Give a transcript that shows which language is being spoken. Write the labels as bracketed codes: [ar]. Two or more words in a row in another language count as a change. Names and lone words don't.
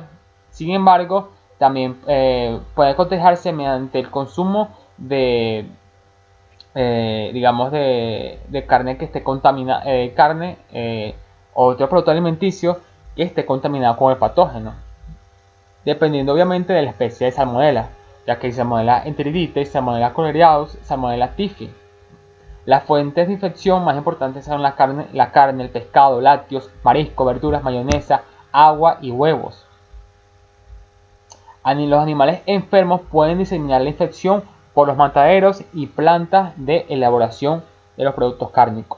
[es] Sin embargo, también puede contagiarse mediante el consumo de carne que esté contaminada, o otro producto alimenticio que esté contaminado con el patógeno, dependiendo obviamente de la especie de salmonella, ya que hay salmonella enteritidis, salmonella choleraeus, salmonella typhi. Las fuentes de infección más importantes son la carne, el pescado, lácteos, marisco, verduras, mayonesa, agua y huevos. Los animales enfermos pueden diseminar la infección por los mataderos y plantas de elaboración de los productos cárnicos.